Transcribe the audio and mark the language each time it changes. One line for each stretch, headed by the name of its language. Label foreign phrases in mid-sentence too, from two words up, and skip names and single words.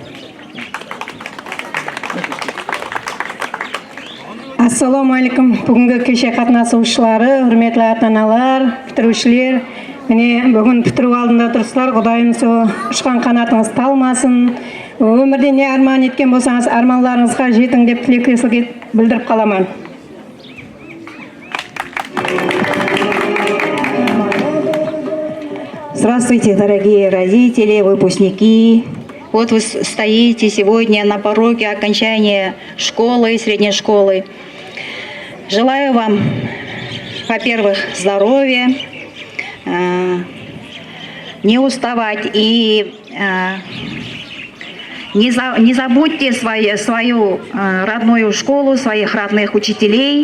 Kazakh: Ассалаумалейкум, бүгінгі кеше қатынасушылары, құрметті ата-аналар, бітірушілер. Міне бүгін бітіру алдында тұрсыздар, Құдайым сол ұшқан қанатыңыз талмасын. Өмірде не арман еткен болсаңыз, арманларыңызға жетің деп тілектестік білдіріп қаламын.
Russian: Здравствуйте, дорогие родители, выпускники. Вот вы стоите сегодня на пороге окончания школы и средней школы. Желаю вам, во-первых, здоровья, не уставать и не забудьте свою родную школу, своих родных учителей.